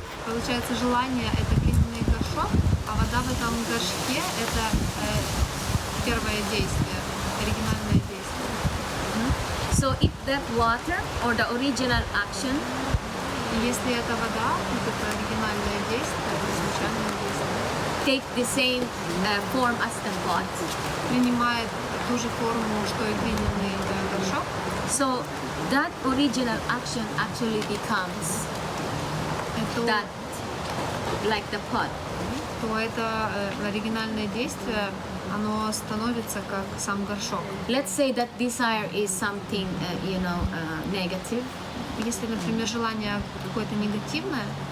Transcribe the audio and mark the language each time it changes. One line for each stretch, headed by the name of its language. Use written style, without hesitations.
Russian: Получается, желание — это глиняный горшок, а вода в этом горшке — это первое действие, оригинальное действие.
English: So if that water or the original action,
Russian: и если это вода, это оригинальное действие, это изначальное действие,
English: take the same form as the pot,
Russian: принимает ту же форму, что и глиняный горшок,
English: so that original action actually becomes that, like the pot.
Russian: То это оригинальное действие, оно становится как сам горшок.
English: Let's say that desire is something, negative.
Russian: Если, например, желание какое-то негативное,